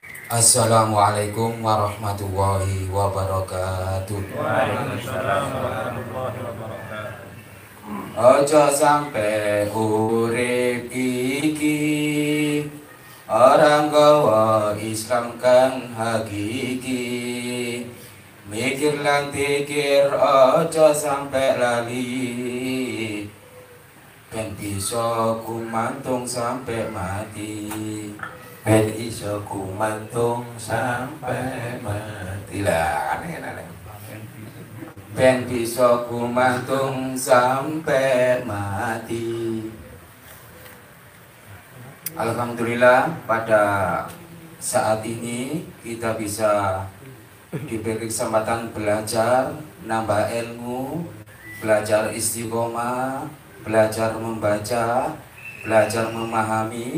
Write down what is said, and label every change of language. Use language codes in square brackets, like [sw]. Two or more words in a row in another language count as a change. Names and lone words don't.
[ar] السلام عليكم ورحمة الله وبركاته. وعليكم السلام ورحمة الله وبركاته. [jv] Ojo sampe urip iki orang gawa Islam kang hakiki. Mikir lan pikir ojo sampe lali, ben bisa kumantung sampe mati. Ben iso kumantung sampai mati lah, aneh-aneh. Ben bisa kumantung sampai mati. [id] Alhamdulillah pada saat ini kita bisa diberi kesempatan belajar, nambah ilmu, belajar istiqomah, belajar membaca, belajar memahami.